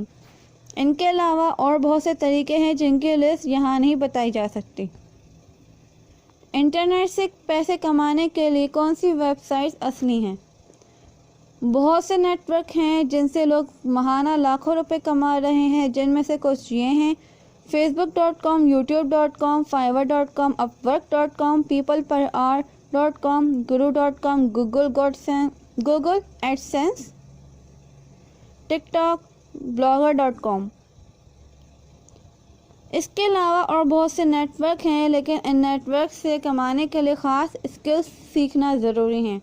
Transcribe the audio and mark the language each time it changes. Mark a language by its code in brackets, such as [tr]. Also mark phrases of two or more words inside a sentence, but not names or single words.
[ur] ان کے علاوہ اور بہت سے طریقے ہیں جن کی لسٹ یہاں نہیں بتائی جا سکتی۔ انٹرنیٹ سے پیسے کمانے کے لیے کون سی ویب سائٹس اصلی ہیں؟ بہت سے نیٹ ورک ہیں جن سے لوگ ماہانہ لاکھوں روپے کما رہے ہیں، جن میں سے کچھ یہ ہیں: facebook.com، youtube.com، fiverr.com، upwork.com، peopleperhour.com، guru.com، گوگل ایڈسنس، ٹک ٹاک، blogger.com۔ اس کے علاوہ اور بہت سے نیٹ ورک ہیں، لیکن ان نیٹ ورک سے کمانے کے لیے خاص اسکلز سیکھنا ضروری ہیں۔